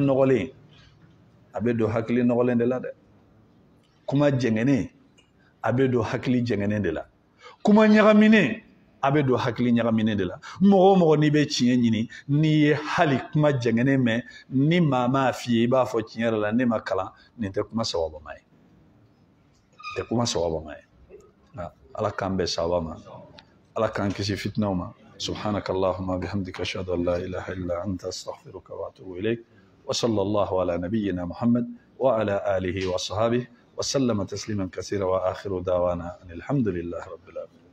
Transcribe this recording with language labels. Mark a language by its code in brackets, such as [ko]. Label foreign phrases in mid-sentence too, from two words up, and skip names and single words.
[bm] nɔgɔlen a bɛ don hakili nɔgɔlen de la dɛ kuma jɛngɛnen a bɛ don hakili jɛngɛnen de la kuma ɲagaminen a bɛ don hakili ɲagaminen de la mɔgɔ o mɔgɔ n'i bɛ tiɲɛ ɲini n'i ye hali kuma jɛngɛnen mɛn ni maa m'a f'i ye i b'a fɔ tiɲɛ yɛrɛ la ne ma kalan nin tɛ kuma sababama ye tɛ kuma sababama ye ala k'an bɛn sababa ma ala k'an kisi fitinaw ma [ar] سبحانك اللهم بحمدك أشهد أن لا إله إلا أنت أستغفرك وأتوب إليك وصلى الله على نبينا محمد وعلى آله وأصحابه وسلم تسليما كثيرا وآخر دعوانا الحمد لله رب العالمين